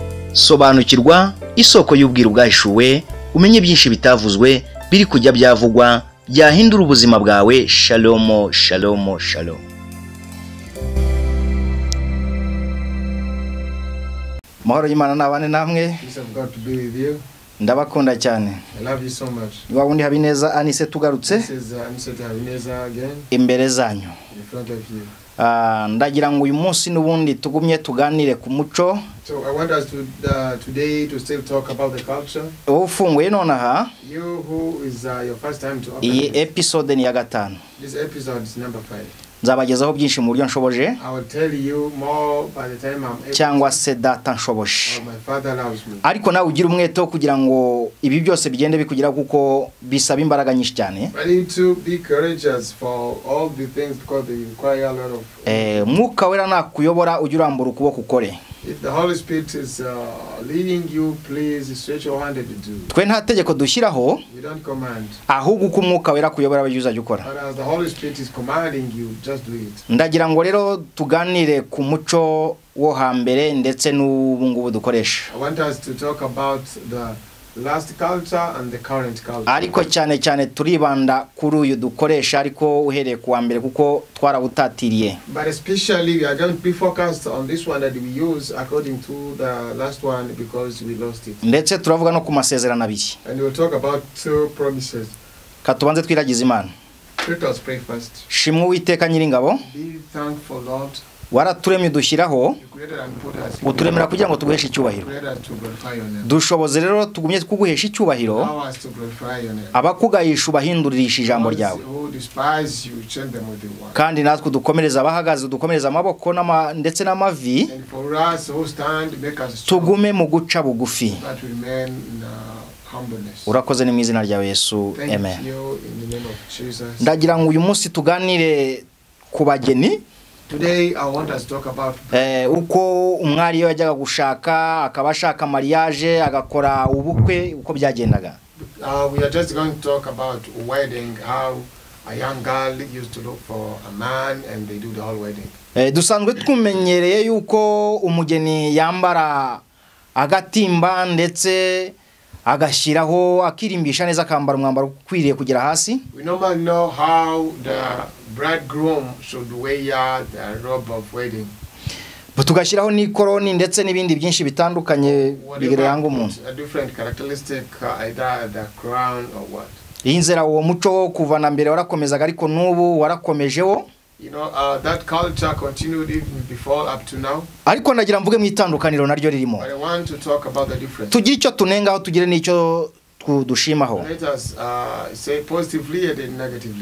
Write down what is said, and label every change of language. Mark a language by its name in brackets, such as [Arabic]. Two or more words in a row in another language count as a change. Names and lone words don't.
[Kinyarwanda] Sobanukirwa isoko y'ubwiru bwahishuwe, umenye byinshi bitavuzwe biri kujya byavugwa byahindura ubuzima bwawe. [Hebrew] Shalom, shalom, shalom. [Kinyarwanda] Mahoro y'Imana nabane namwe. Ndabakunda cyane. [English] I love you so much. [Kinyarwanda] Wa wundi Habineza Anise tugarutse. [English] This is Anise Habineza again. [Kinyarwanda] Imbere zanyu. [English] In front of you. [Kinyarwanda] Ndagira ngo uyu munsi n'ubundi tugumye tuganire ku muco. [English] So I want us to today to still talk about the culture. [Kinyarwanda] Ufunguye nonaha. [English] You who is your first time to open. [Kinyarwanda] Iyi episode ni ya 5. [English] This episode is number 5. [Kinyarwanda] Nzabagezaho byinshi mu buryo nshoboje. [English] I will tell you more by the time I'm able. [Kinyarwanda] Cyangwa se data nshoboje. [English] My father loves me. [Kinyarwanda] Ariko nawe ugira umwete kugira ngo ibi byose bigende bikugira kuko bisaba imbaraga nyinshi cyane. [English] I need to be courageous for all the things because they require a lot of. [Kinyarwanda] Mwuka wera nakuyobora ujya urambura ukuboko ukore. [English] If the Holy Spirit is leading you, please stretch your hand and do. [Kinyarwanda] Twe nta tegeko dushyiraho. [English] We don't command. [Kinyarwanda] Ahubwo uko umwuka wera kuyobora abayuza gukora. [English] But as the Holy Spirit is commanding you, just do it. [Kinyarwanda] Ndagira ngo rero tuganire ku muco wo hambere ndetse n'ubu ngubu dukoresha. [English] I want us to talk about the last culture and the current culture. [Kinyarwanda] Ariko cyane turibanda kuri uyu dukoresha ariko uhereye ku wa mbere kuko twarabutatiriye. [English] But especially we are going to be focused on this one that we use according to the last one because we lost it. [Kinyarwanda] Ndetse turavuga no ku masezerano abiri. [English] And we will talk about 2 promises. [Kinyarwanda] Katubanze twiragiza Imana. [English] Let us pray first. [Kinyarwanda] Shimwe Uwiteka Nyiringabo. [English] Be thankful, Lord. [Kinyarwanda] Waraturemye dushyiraho uturemera kugira ngo tuguheshe icyubahiro. Dushoboze rero tugumye kuguhesha icyubahiro. Abakugayisha ubahinduririsha ijambo ryawe. Kandi natwe dukomereza abahagaze dukomereza amaboko ndetse n'amavi. Tugume mu guca bugufi. Urakoze ni mu izina rya Yesu. Amen. Ndagira ngo uyu munsi tuganire ku bageni. [English] Today I want us to talk about [Kinyarwanda] uko umwari yo yajyaga gushaka akabashaka mariage agakora ubukwe uko byagendaga. [English] We are just going to talk about wedding, how a young girl used to look for a man and they do the whole wedding. [Kinyarwanda] Dusanzwe tumenyereye yuko umugeni yambara agatimba ndetse agashyiraho akirimbisha neza akambara umwambaro ukwiriye kugera hasi. [English] We normally know how the bridegroom should wear the robe of wedding. [Kinyarwanda] Tugashyiraho n'ikoroni ndetse n'ibindi byinshi bitandukanye bigereranga umuntu. [English] A different characteristic, either the crown or what. [Kinyarwanda] Inzira uwo muco kuva na mbere warakomezaga ariko n'ubu warakomejeho. [English] You know, that culture continued even before up to now. [Kinyarwanda] Ariko ndagira mvuge mu itandukaniro naryo ririmo. [English] I want to talk about the difference. [Kinyarwanda] Tugira icyo tunengaho tugire n'icyo dushimaho. [English] Let us say positively and negatively.